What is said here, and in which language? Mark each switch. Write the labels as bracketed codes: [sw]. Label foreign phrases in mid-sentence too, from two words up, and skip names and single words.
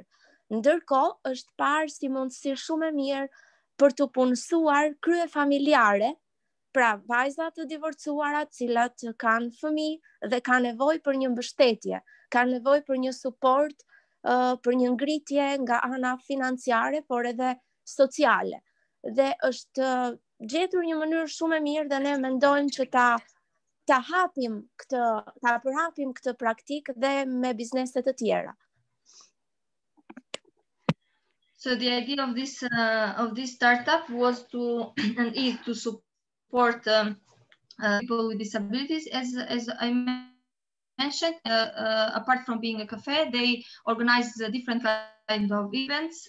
[sq] Ndërkohë është parë si mundësi shumë e mirë për të punësuar krye familjare, pra vajza të divorcuara cilat kanë fëmijë dhe kanë nevojë për një mbështetje, kanë nevojë për një suport, për një ngritje nga ana financiare, por edhe sociale. Dhe është gjetur një mënyrë shumë e mirë dhe ne mendojmë që ta përhapim këtë praktikë dhe me bizneset të tjera. [en] So the idea of this startup was to and is to support people with disabilities. As I mentioned, apart from being a cafe, they organize different kinds of events.